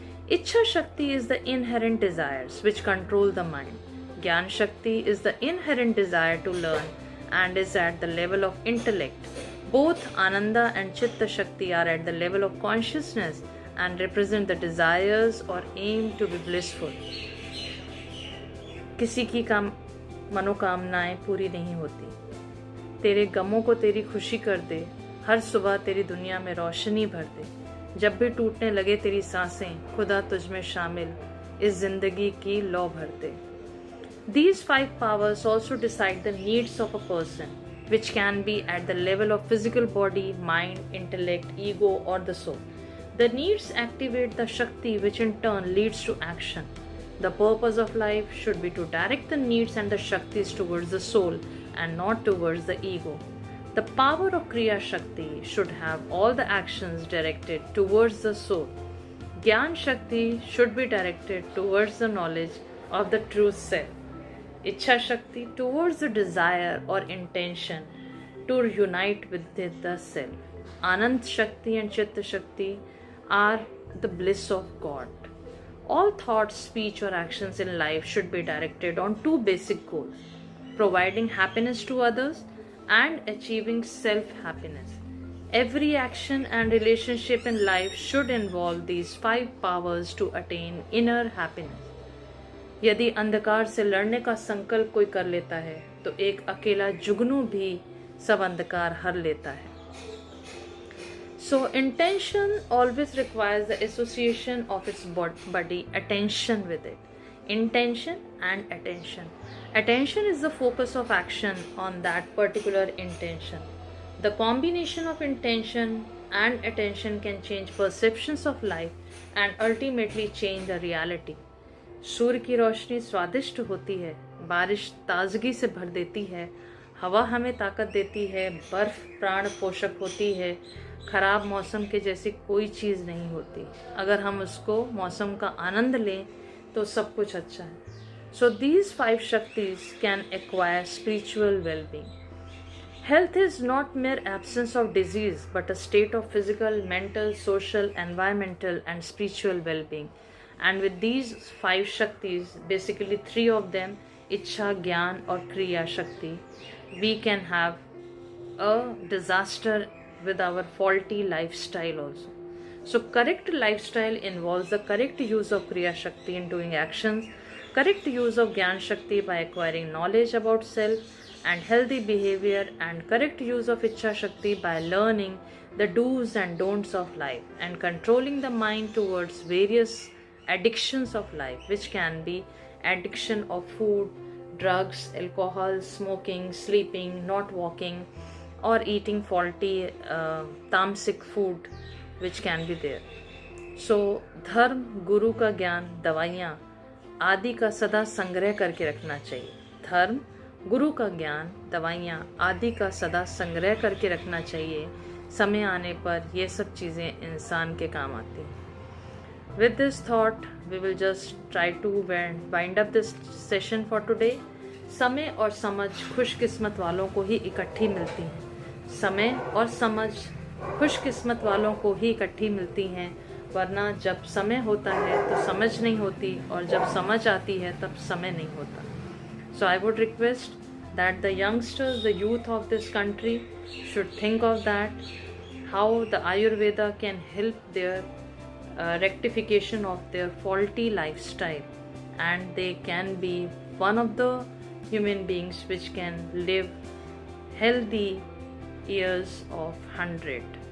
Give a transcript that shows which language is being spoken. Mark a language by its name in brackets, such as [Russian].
[English] Ichha Shakti is the inherent desires which control the mind. Gyan Shakti is the inherent desire to learn and is at the level of intellect. Both Ananda and Chitta Shakti are at the level of consciousness and represent the desires or aim to be blissful. [Hindi] किसी की मनोकामनाएं पूरी नहीं होती. तेरे गमों को तेरी खुशी कर दे, हर सुबह तेरी दुनिया में रोशनी भर दे. जब भी टूटने लगे तेरी सांसें, खुदा तुझ में शामिल इस जिंदगी की लौ भर दे. [English] These 5 powers also decide the needs of a person, which can be at the level of physical body, mind, intellect, ego or the soul. The needs activate the Shakti, which in turn leads to action. The purpose of life should be to direct the needs and the Shaktis towards the soul and not towards the ego. The power of Kriya Shakti should have all the actions directed towards the soul. Gyan Shakti should be directed towards the knowledge of the true self. Ichha Shakti towards the desire or intention to unite with the self. Anand Shakti and Chitta Shakti are the bliss of God. All thoughts, speech or actions in life should be directed on 2 basic goals: providing happiness to others and achieving self-happiness. Every action and relationship in life should involve these 5 powers to attain inner happiness. [Hindi] यदि अंधकार से लड़ने का संकल्प कोई कर लेता है तो एक अकेला जुगनू भी सब अंधकार हर लेता है. [English] So intention always requires the association of its body attention with it. Intention and attention. Attention is the focus of action on that particular intention. The combination of intention and attention can change perceptions of life and ultimately change the reality. [Hindi] सूर्य की रोशनी स्वादिष्ट होती है, बारिश ताजगी से भर देती है, हवा हमें ताकत देती है, बर्फ प्राण पोषक होती है, खराब मौसम के जैसी कोई चीज़ नहीं होती. अगर हम उसको मौसम का आनंद लें तो सब कुछ अच्छा है. [English] So these 5 Shaktis can acquire spiritual well-being. Health is not mere absence of disease but a state of physical, mental, social, environmental and spiritual well-being. And with these 5 Shaktis, basically 3 of them, Ichha, Gyan or Kriya Shakti, we can have a disaster with our faulty lifestyle also. So correct lifestyle involves the correct use of Kriya Shakti in doing actions, correct use of Gyan Shakti by acquiring knowledge about self and healthy behavior, and correct use of Ichha Shakti by learning the do's and don'ts of life and controlling the mind towards various addictions of life, which can be addiction of food, drugs, alcohol, smoking, sleeping, not walking, or eating faulty tamasic food which can be there. [Hindi] So धर्म, गुरु का ज्ञान, दवाइयाँ आदि का सदा संग्रह करके रखना चाहिए. धर्म, गुरु का ज्ञान, दवाइयाँ आदि का सदा संग्रह करके रखना चाहिए. समय आने पर ये सब चीज़ें इंसान के काम आती हैं. [English] With this thought, we will just try to wind up this session for today. [Hindi] समय और समझ खुशकिस्मत वालों को ही इकट्ठी मिलती हैं. समय और समझ खुशकिस्मत वालों को ही इकट्ठी मिलती हैं. वरना जब समय होता है तो समझ नहीं होती, और जब समझ आती है तब समय नहीं होता. [English] So I would request that the youngsters, the youth of this country should think of that, how the Ayurveda can help their rectification of their faulty lifestyle, and they can be one of the human beings which can live healthy years of 100.